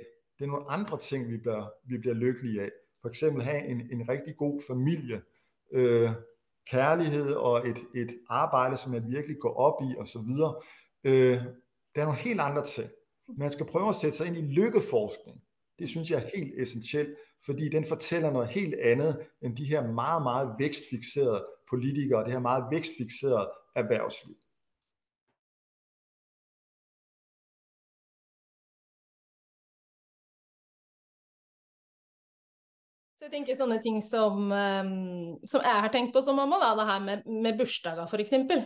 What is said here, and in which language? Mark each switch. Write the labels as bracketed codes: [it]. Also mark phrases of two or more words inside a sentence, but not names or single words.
[da] Det er nogle andre ting, vi bliver lykkelige af. For eksempel have en rigtig god familie, kærlighed og et arbejde, som man virkelig går op i osv. Der er nogle helt andre ting. Man skal prøve at sætte sig ind i lykkeforskning. Det synes jeg er helt essentielt, fordi den fortæller noget helt andet end de her meget, meget vækstfikserede politikere, det her meget vækstfikserede erhvervsliv. [no] Så jeg tenker sånne ting som jeg har tenkt på som mamma, da, det her med bursdager for eksempel.